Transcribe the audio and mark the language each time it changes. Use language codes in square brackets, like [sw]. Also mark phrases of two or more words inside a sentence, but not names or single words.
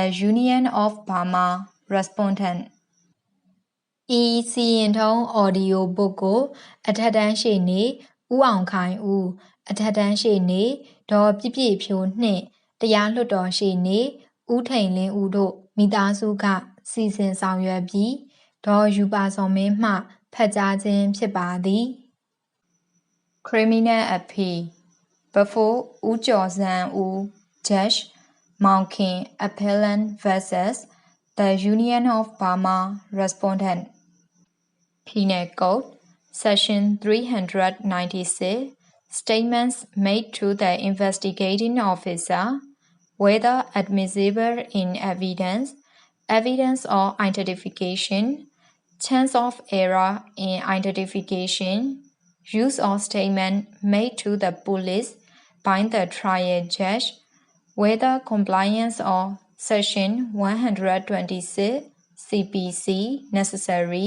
[en] Union of Burma Respondent [my] ဤစီရင်ထုံး audio book ကိုအထက်တန်းရှေ့နေဦးအောင်ခိုင်ဦးအထက်တန်းရှေ့နေဒေါ်ပြည့်ပြည့်ဖြိုးနှင့်တရားလွှတ်တော်ရှေ့နေဦးထိန်လင်းဦးတို့မိသားစုကစီစဉ်ဆောင်ရွက်ပြီးဒေါ်ယူပါစောမင်းမှဖတ်ကြားခြင်းဖြစ်ပါသည် [en] Criminal Appeal Before ဦးကျော်စန်းဦး Judge MAUNG KHIN Appellant vs the Union of Burma Respondent Penal Code Section 396 Statements made to the investigating officer whether admissible in evidence or identification, chance of error in identification, use of statement made to the police by the trial judge, whether compliance or Section 126 CPC necessary.